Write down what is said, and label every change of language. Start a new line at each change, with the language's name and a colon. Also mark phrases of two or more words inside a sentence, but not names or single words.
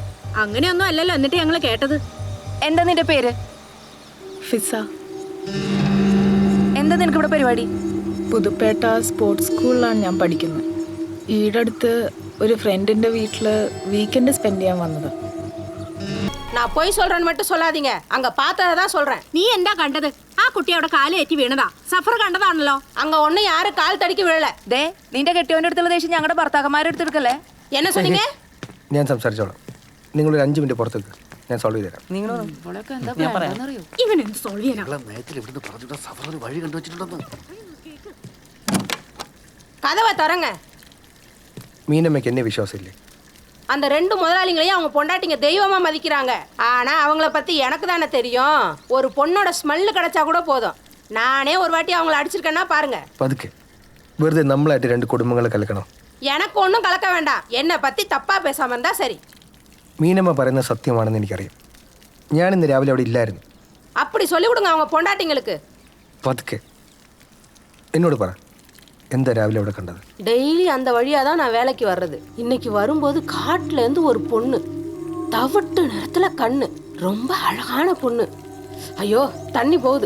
Malayalam: അങ്ങനെയൊന്നും അല്ലല്ലോ എന്നിട്ട് ഞങ്ങള് കേട്ടത്. എന്താ നിന്റെ പേര്? ഫിസ. എന്താ നിനക്ക് ഇവിടെ പരിപാടി? പുതുപ്പേട്ട സ്പോർട്സ് സ്കൂളിലാണ് ഞാൻ പഠിക്കുന്നത്. ഈടടുത്ത് ഒരു ഫ്രണ്ടിന്റെ വീട്ടില്
English: weekend spend
Malayalam: ചെയ്യാൻ വന്നത്.
Tamil: நான் போய் சொல்றேன்னு மட்டும் சொல்லாதீங்க. அங்க பார்த்ததான் சொல்றேன். நீ என்ன கண்டது?
Malayalam: ആ കുട്ടി അവിടെ കാലേറ്റി വീണതാ. സഫർ കണ്ടതാണല്ലോ. അങ്ങ ഒന്നും ആരും കാൽ തടിക്ക് വീഴല. ദേ നിന്റെ കെട്ടിയോന്റെ അടുത്തുള്ള ദേഷ്യം ഞങ്ങളുടെ ഭർത്താക്കന്മാരുടെ അടുത്തെടുക്കല്ലേ.
Tamil: എന്നെ சொன்னீங்க?
Malayalam: ഞാൻ സംസാരിച്ചോളാം. നിങ്ങളൊരു 5 മിനിറ്റ് പുറത്തേക്ക്, ഞാൻ സോൾവ് ചെയ്ത് തരാം. ഇവൻ എന്ത് സോൾവ് ചെയ്യാനാ? വഴി കണ്ടുവച്ചിട്ടുണ്ടെന്ന്.
Tamil: கதவை திறங்க.
Malayalam: മീനമ്മയ്ക്ക് എന്നെ വിശ്വാസമില്ലേ?
Tamil: அந்த 2 முதலாளிங்களையும் அவங்க பொண்டாட்டிங்க தெய்வமா மதிக்கிறாங்க. ஆனா அவங்கள பத்தி எனக்கு தானே தெரியும். ஒரு பொண்ணோட ஸ்மெல் கிடைச்சா கூட போதும். நானே ஒரு வாட்டி அவங்கள அடிச்சிருக்கேன்னா பாருங்க.
Malayalam: പതുക്കെ, വെറുതെ നമ്മളായിട്ട് 2 കുടുംബങ്ങളെ കലക്കണം.
Tamil: எனக்கு ஒன்றும் கலக்க வேண்டாம். என்னை பத்தி தப்பா பேசாம இருந்தா சரி.
Malayalam: മീനമ്മ പറയുന്ന സത്യമാണെന്ന് എനിക്കറിയാം. ഞാൻ ഇന്ന് രാവിലെ അവിടെ ഇല്ലായിരുന്നു.
Tamil: அப்படி சொல்லி கொடுங்க அவங்க பொண்டாட்டிங்களுக்கு.
Malayalam: പതുക്കെ എന്നോട് പറ, എന്താ രാവിലെ അവിടെ കണ്ടത്?
Tamil: டெய்லி அந்த வழியாக தான் நான் வேலைக்கு வர்றது. இன்னைக்கு வரும்போது காட்டிலேருந்து ஒரு பொண்ணு, தவிட்டு நேரத்தில் கண்ணு, ரொம்ப அழகான பொண்ணு. ஐயோ தண்ணி போகுது.